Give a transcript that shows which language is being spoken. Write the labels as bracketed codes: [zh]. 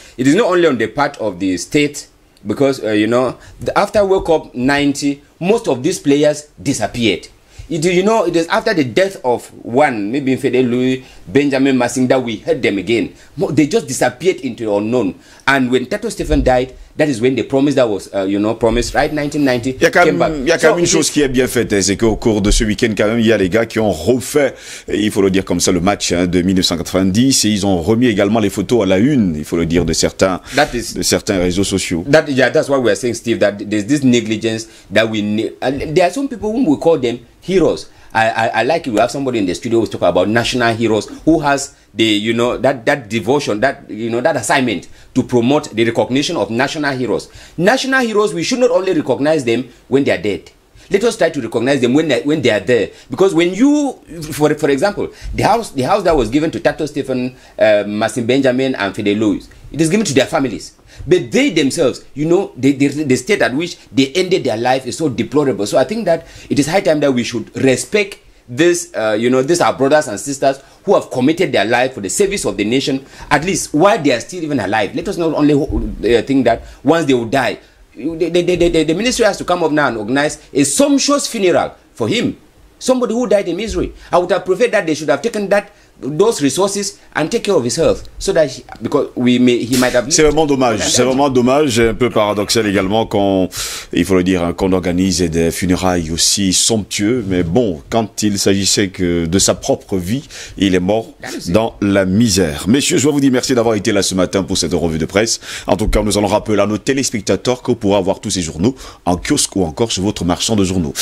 [en] It is not only on the part of the state, because after World Cup 90, most of these players disappeared. It is after the death of one, maybe Fede Louis, Benjamin Massing, that we heard them again. They just disappeared into the unknown. And when Tato Stephen died, That is when the promise that was, promised, right, 1990. [fr] Il y a quand même une chose qui est bien faite, c'est qu'au cours de ce week-end, quand même, il y a les gars qui ont refait, il faut le dire comme ça, le match de 1990, et ils ont remis également les photos à la une, il faut le dire, de certains réseaux sociaux. [en] That's why we are saying, Steve, that there's this negligence that we need. There are some people whom we call them heroes. I like it. We have somebody in the studio who's talking about national heroes who has that devotion, that assignment to promote the recognition of national heroes. National heroes, we should not only recognize them when they are dead. Let us try to recognize them when they are there. Because when you, for example, the house that was given to Tato Stephen, Marcin Benjamin, and Fidel Louis, it is given to their families. But they themselves, the state at which they ended their life is so deplorable. So I think that it is high time that we should respect these our brothers and sisters who have committed their life for the service of the nation, at least while they are still even alive. Let us not only think that once they will die, the ministry has to come up now and organize a sumptuous funeral for him, somebody who died in misery. I would have preferred that they should have taken those resources and take care of his health, so that he might have. [fr] C'est vraiment dommage, un peu paradoxal également qu'on organise des funérailles aussi somptueux, mais bon, quand il s'agissait que de sa propre vie, il est mort dans la misère. Messieurs, je dois vous dire merci d'avoir été là ce matin pour cette revue de presse. En tout cas, nous allons rappeler à nos téléspectateurs qu'on pourra avoir tous ces journaux en kiosque ou encore chez votre marchand de journaux.